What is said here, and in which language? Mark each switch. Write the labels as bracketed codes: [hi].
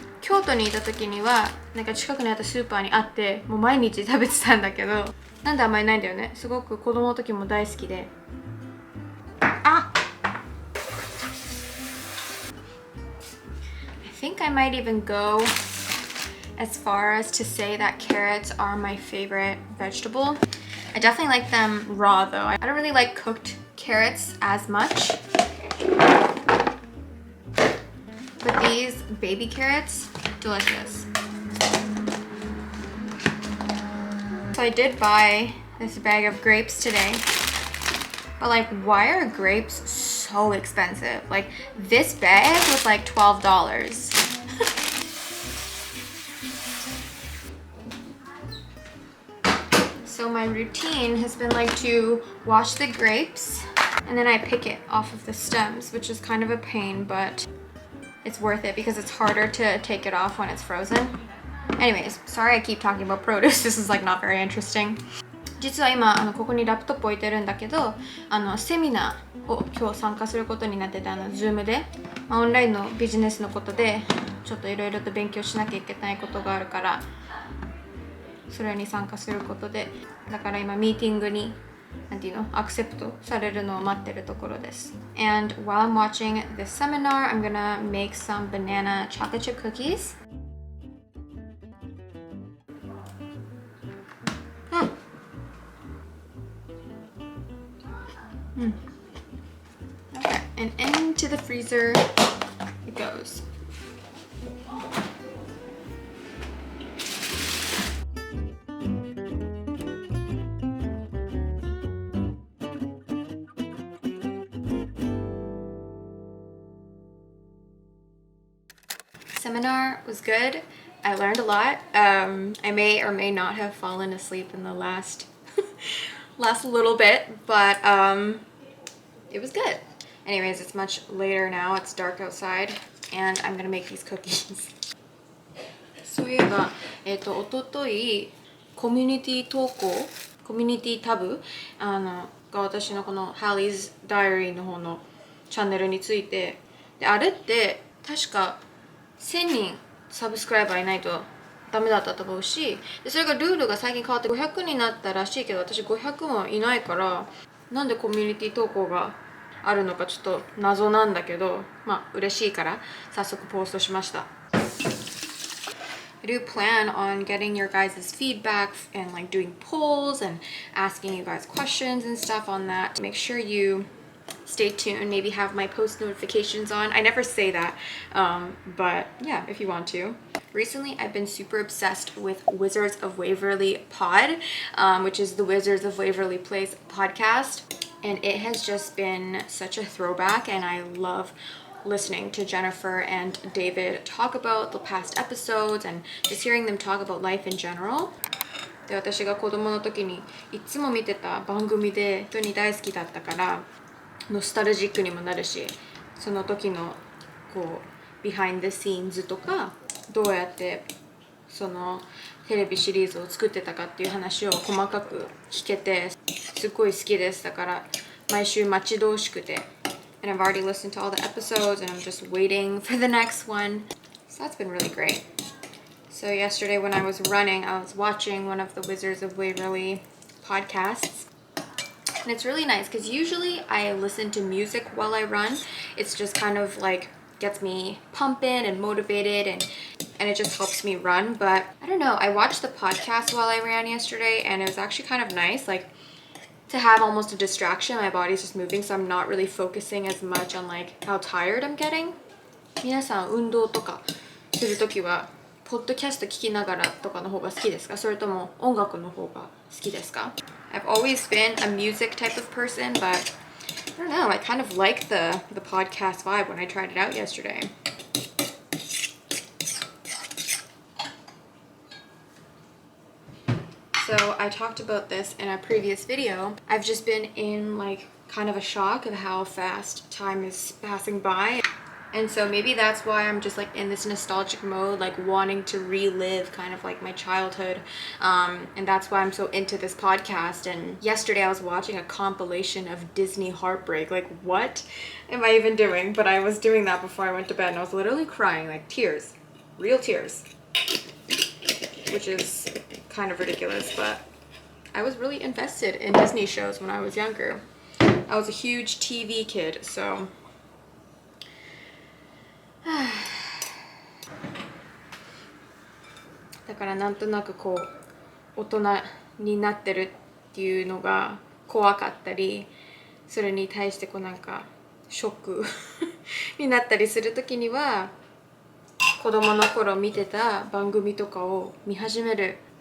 [ja] 京都にいた時にはなんか近くにあったスーパーにあってもう毎日食べてたんだけど、なんであんまりないんだよね。すごく子供の時も大好きで。あ、 [en] I think I might even go as far as to say that carrots are my favorite vegetable. I definitely like them raw though. I don't really like cooked carrots as much. But these baby carrots, delicious. So I did buy this bag of grapes today. But like, why are grapes so expensive? Like, this bag was like $12. So my routine has been like to wash the grapes and then I pick it off of the stems, which is kind of a pain, but it's worth it because it's harder to take it off when it's frozen. Anyways, sorry I keep talking about produce. This is like not very interesting. [ja] 実は今ここにラップトップ置いてるんだけど、セミナーを今日参加することになってて、Zoom で、オンラインのビジネスのことでちょっといろいろと勉強しなきゃいけないことがあるから、それに参加することで、だから今ミーティングになんていうの、アクセプトされるのを待ってるところです。 [en] And while I'm watching this seminar, I'm gonna make some banana chocolate chip cookies. Okay, and into the freezer it goes. Seminar was good. I learned a lot. I may or may not have fallen asleep in the last little bit, but it was good. Anyways, it's much later now. It's dark outside, and I'm gonna make these cookies. [ja] そういえば、おとといコミュニティ投稿、コミュニティタブが私のこの Hallie's Diary の方のチャンネルについて、であれって確か1000人サブスクライバーいないとダメだったと思うし、でそれがルールが最近変わって500になったらしいけど、私500もいないから、なんでコミュニティ投稿があるのかちょっと謎なんだけど、まあ嬉しいから早速ポストしました。 [en] I do plan on getting your guys' feedback and like doing polls and asking you guys questions and stuff on that. Make sure you stay tuned, maybe have my post notifications on. I never say that, but yeah, if you want to. Recently, I've been super obsessed with Wizards of Waverly Pod, which is the Wizards of Waverly Place podcast. And it has just been such a throwback, and I love listening to Jennifer and David talk about the past episodes and just hearing them talk about life in general. [ja] で、私が子供の時にいつも見てた番組で本当に大好きだったからノスタルジックにもなるし、その時のこうビハインドシーンズとかどうやってそのテレビシリーズを作ってたかっていう話を細かく聞けてすっごい好きです。だから毎週待ち遠しくて。 [en] And I've already listened to all the episodes and I'm just waiting for the next one. So that's been really great. So yesterday when I was running, I was watching one of the Wizards of Waverly podcasts. And it's really nice because usually I listen to music while I run. It's just kind of like gets me pumping and motivated and it just helps me run. But I don't know, I watched the podcast while I ran yesterday and it was actually kind of nice. Like to have almost a distraction, my body's just moving, so I'm not really focusing as much on like how tired I'm getting. [ja] 皆さん運動とかするときはポッドキャスト聞きながらとかの方が好きですか？それとも音楽の方が好きですか？ [en] I've always been a music type of person, but I don't know, I kind of like the podcast vibe when I tried it out yesterday. So I talked about this in a previous video. I've just been in like kind of a shock of how fast time is passing by. And so maybe that's why I'm just like in this nostalgic mode, like wanting to relive kind of like my childhood. And that's why I'm so into this podcast. And yesterday I was watching a compilation of Disney heartbreak. Like, what am I even doing? But I was doing that before I went to bed and I was literally crying, like tears, real tears, which is kind of ridiculous, but I was really invested in Disney shows when I was younger. I was a huge TV kid, so [ja] だからなんとなくこう大人になってるっていうのが怖かったり、それに対してこうなんかショックになったりするときには子供の頃見てた番組とかを見始める。